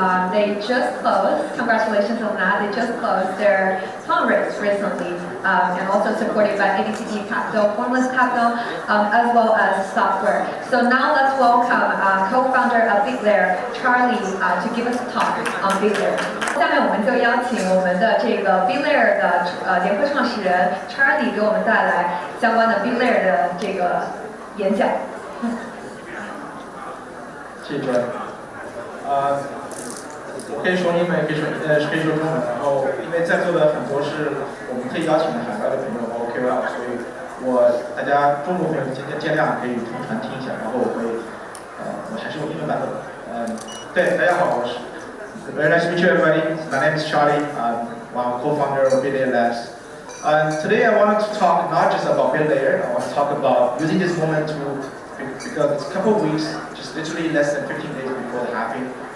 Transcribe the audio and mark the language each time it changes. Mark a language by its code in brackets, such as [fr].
[en] They just closed, congratulations on that, they just closed their fundraise recently, and also supported by ABCD Capital, Formless Capital, as well as software. So now let's welcome co-founder of Bitlayer, Charlie, to give us a talk on Bitlayer. [zh] 下面我们就邀请我们的这个 Bitlayer 的联合创始人 Charlie 给我们带来相关的 Bitlayer 的这个演讲。谢谢。我可以说英文，可以说中文。然后，因为在座的很多是我们可以邀请的海外的朋友，包括 KOL， 所以大家中国朋友尽量可以同传听一下。然后我还是用英文版本。对，大家好，我是 [en] Very nice to meet you, everybody. My name is Charlie. I'm co-founder of Bitlayer Labs. Today I wanted to talk not just about Bitlayer. I want to talk about using this moment because it's a couple of weeks, just literally less than 15 days before the halving.